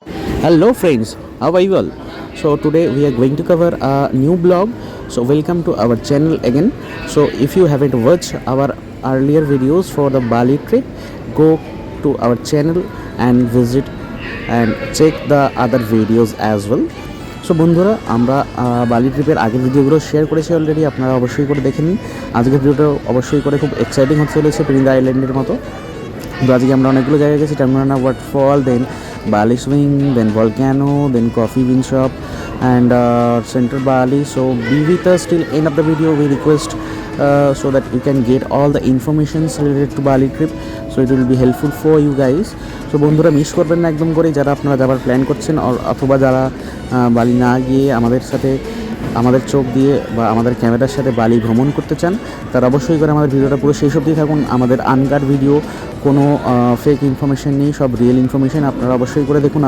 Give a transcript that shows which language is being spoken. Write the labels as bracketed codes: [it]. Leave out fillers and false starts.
[en] Hello friends, how are you all? So today we are going to cover a new blog. So welcome to our channel again. So if you haven't watched our earlier videos for the Bali trip, go to our channel and visit and check the other videos as well. [bn] So বন্ধুরা আমরা বালি ট্রিপের আগের ভিডিওগুলো share করেছি already, আপনারা অবশ্যই করে দেখে নিন। আজকের ভিডিওটা অবশ্যই করে খুব এক্সাইটিং হতে চলেছে, পেনিদা আইল্যান্ডের মতো। তো আজকে আমরা অনেকগুলো জায়গায় গেছি, টেঙ্গুরানা waterfall, then [en] Bali swing, then volcano, then coffee bean shop and central Bali. So be with us till end of the video. We request so that you can get all the informations related to Bali trip, so it will be helpful for you guys. [bn] So বন্ধুরা miss করবেন না একদম করে, যারা আপনারা যাবার plan করছেন অথবা যারা বালি না গিয়ে আমাদের সাথে আমাদের চোখ দিয়ে বা আমাদের ক্যামেরার সাথে বালি ভ্রমণ করতে চান, তারা অবশ্যই করে আমাদের ভিডিওটা পুরো শেষ অবধি থাকুন। আমাদের আনকাট ভিডিও, কোনো ফেক ইনফরমেশন নেই, সব রিয়েল ইনফরমেশন আপনারা অবশ্যই করে দেখুন।